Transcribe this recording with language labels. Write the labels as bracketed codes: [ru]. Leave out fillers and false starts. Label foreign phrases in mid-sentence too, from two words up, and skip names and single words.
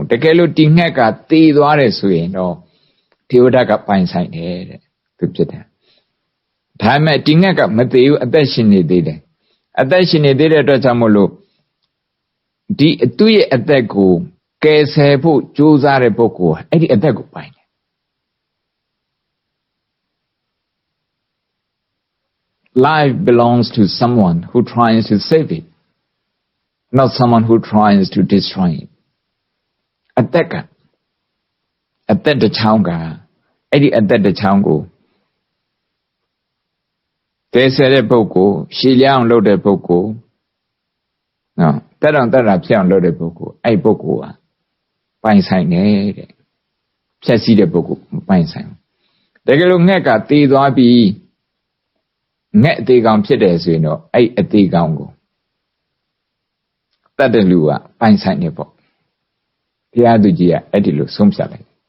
[my] တကယ်လို့ဒီငှက်ကတေးသွားတယ်ဆိုရင်တော့ဒေဝဒတ်ကပိုင်ဆိုင်တယ်တဲ့သူပြစ်တယ်ဒါပေမဲ့ဒီငှက်ကမသေးဘူးအသက်ရှင်နေသေးတယ်အသက်ရှင်နေသေးတဲ့အတွက်ကြောင့်မို့လို့သူ့ရဲ့အသက်ကိုကယ်ဆယ်ဖို့ကြိုးစားတဲ့ပုဂ္ဂိုလ်အဲ့ဒီအသက်ကိုပိုင်တယ် [en] Life belongs to someone who tries to save it, not someone who tries to destroy it. [my] အသက်တစ်ချောင်းကအဲ့ဒီအသက်တစ်ချောင်းကိုကယ်ဆယ်တဲ့ပုဂ္ဂိုလ်ရှည်လျားအောင်လုပ်တဲ့ပုဂ္ဂိုလ် နော်တက်တာဖြစ်အောင်လုပ်တဲ့ပုဂ္ဂိုလ်အဲ့ပုဂ္ဂိုလ်ဟာပိုင်ဆိုင်တယ်တဲ့ဖြည့်ဆည်းတဲ့ပုဂ္ဂိုလ်မပိုင်ဆိုင်ဘူးတကယ်လို့ငှက်ကတည်သွားပြီးငှက်အသေးကောင်ဖြစ်တယ်ဆိုရင်တော့အဲ့အသေးကောင်ကိုတတ်တဲ့လူကပိုင်ဆိုင်နေပေါ့ဘုရားသူကြီးကအဲ့ဒီလိုဆုံးဖြတ်လိုက်